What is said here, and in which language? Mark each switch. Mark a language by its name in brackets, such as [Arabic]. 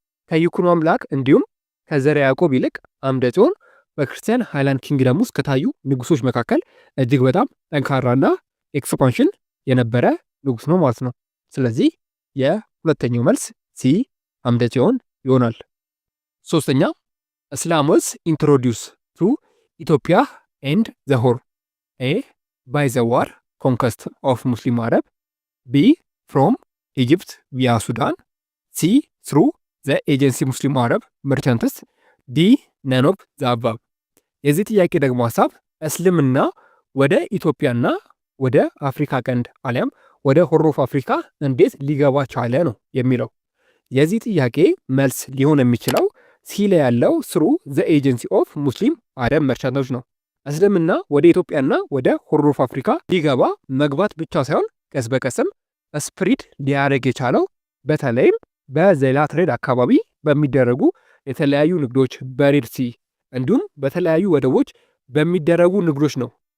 [Amharic] ከይኩኖ አምላክ እንዲሁም ከዘርዓ ያዕቆብ ይልቅ አምደ ጽዮን በክርስቲያን ሃይላንድ ኪንግደም ውስጥ ከታዩ ንጉሶች መካከል እጅግ በጣም ጠንካራና ኤክስፓንሽን የነበረ ንጉስ ነው ማለት ነው። ስለዚህ የሁለተኛው መልስ ሲ አምደ ጽዮን ይሆናል። ሶስተኛ እስላም [English] was introduced to [Amharic] ኢትዮጵያ [English] and the Horn: A. by the war conquest of Muslim Arab, B. from Egypt via Sudan, C. through the agency Muslim Arab merchants, D. none of the above። [Amharic] የዚህ ጥያቄ ደግሞ ሀሳብ እስልምና ወደ ኢትዮጵያና ወደ አፍሪካ ቀንድ አሊያም ወደ ሆርን ኦፍ አፍሪካ እንዴት ሊገባ ቻለ ነው የሚለው። የዚህ ጥያቄ መልስ ሊሆን የሚችለው ሲ ላይ ያለው [English] through the agency of Muslim Arab merchants [Amharic] ነው። እስልምና ወደ ኢትዮጵያና ወደ ሆርን ኦፍ አፍሪካ ሊገባ መግባት ብቻ ሳይሆን ቀስ በቀስም ስፕሪድ ሊያደርግ የቻለው በተለይም በዘይላ ትሬድ አካባቢ በሚደረጉ የተለያዩ ንግዶች በሬድ ሲ እንዲሁም በተለያዩ ወደቦች በሚደረጉ ንግዶች ነው